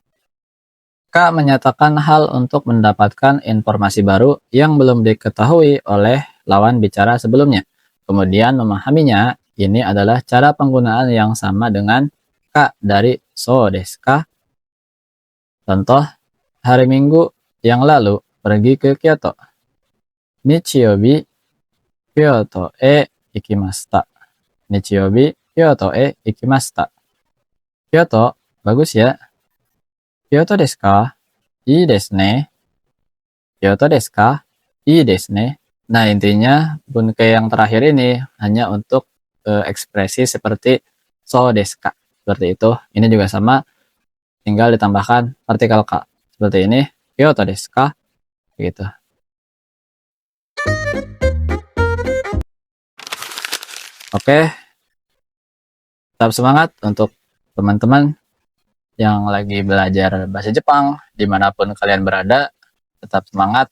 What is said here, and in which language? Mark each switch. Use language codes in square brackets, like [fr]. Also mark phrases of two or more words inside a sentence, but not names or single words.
[id] Ka menyatakan hal untuk mendapatkan informasi baru yang belum diketahui oleh lawan bicara sebelumnya. Kemudian memahaminya, ini adalah cara penggunaan yang sama dengan ka dari [ja] そうですか. [id] Contoh, hari Minggu yang lalu pergi ke Kyoto. [ja] 日曜日京都へ行きました. 日曜日京都へ行きました. [id] Kyoto, bagus ya. [ja] 京都ですか? いいですね. 京都ですか? いいですね. [id] Nah, intinya bunkai yang terakhir ini hanya untuk ekspresi seperti [ja] そうですか. [id] Seperti itu. Ini juga sama, tinggal ditambahkan partikel ka. Seperti ini, [ja] 京都ですか? [id] Gitu. Oke, tetap semangat untuk teman-teman yang lagi belajar bahasa Jepang, dimanapun kalian berada, tetap semangat.